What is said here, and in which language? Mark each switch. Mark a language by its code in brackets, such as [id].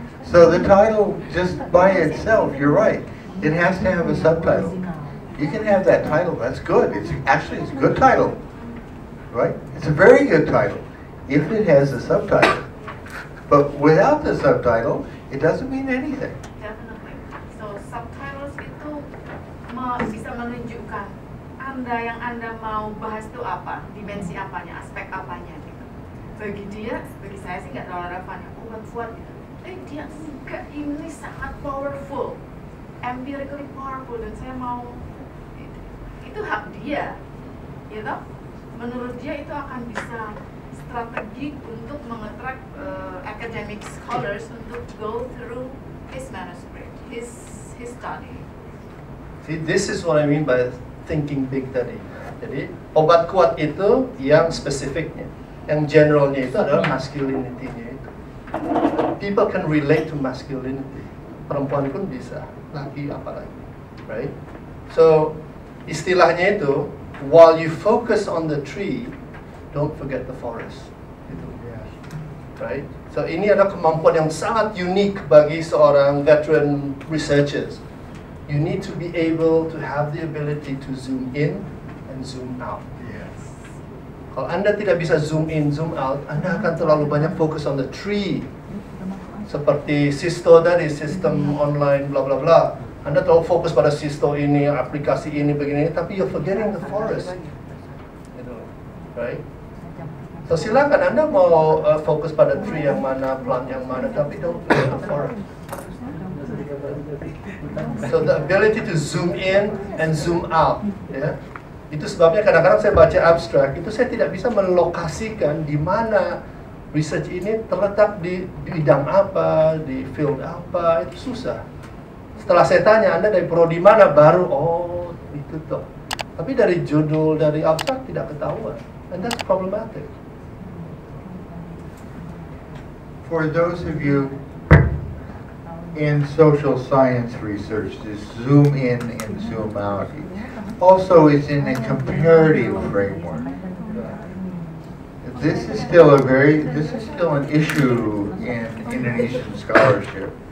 [en] So the title, just by itself, you're right, it has to have a subtitle. You can have that title, that's good. It's a good title, right? It's a very good title if it has a subtitle. But without the subtitle, it doesn't mean anything. Definitely. [id] So subtitles itu bisa menunjukkan yang Anda mau bahas itu apa, dimensi apanya, aspek apanya gitu. Bagi saya sih nggak terlalu relevan ya, obat kuat gitu. Dia enggak, ini sangat powerful, [en] empirically powerful, [id] dan saya mau itu hak dia, gitu. Menurut dia itu akan bisa strategi untuk mengattract academic scholars untuk [en] go through his manuscript, his study. See, this is what I mean by thinking big [id] tadi. Jadi obat kuat itu yang spesifiknya, yang generalnya itu adalah masculinity-nya itu. [en] People can relate to masculinity. [id] Perempuan pun bisa, laki apalagi, [en] right? So [id] istilahnya itu, [en] while you focus on the tree, don't forget the forest. [id] Gitu. [en] Right? [id] So ini adalah kemampuan yang sangat unik bagi seorang [en] veteran researchers. You need to be able to have the ability to zoom in and zoom out. [id] Kalau Anda tidak bisa zoom in, zoom out, Anda akan terlalu banyak fokus [en] on the tree. [id] Seperti Sisto tadi, sistem online, bla bla bla. Anda terlalu fokus pada Sisto ini, aplikasi ini, begini, tapi [en] you're forgetting the forest. Right? [id] So silakan Anda mau fokus pada tree yang mana, plant yang mana, tapi [en] don't forget the forest. So the ability to zoom in and zoom out, ya. [id] Itu sebabnya kadang-kadang saya baca abstrak, itu saya tidak bisa melokasikan di mana research ini terletak di bidang apa, di field apa, itu susah. Setelah saya tanya, Anda dari prodi mana, baru, oh itu toh. Tapi dari judul, dari abstrak tidak ketahuan. [en] And that's problematic. For those of you in social science research, this zoom in and zoom out also is in a comparative framework. This is still an issue in Indonesian scholarship.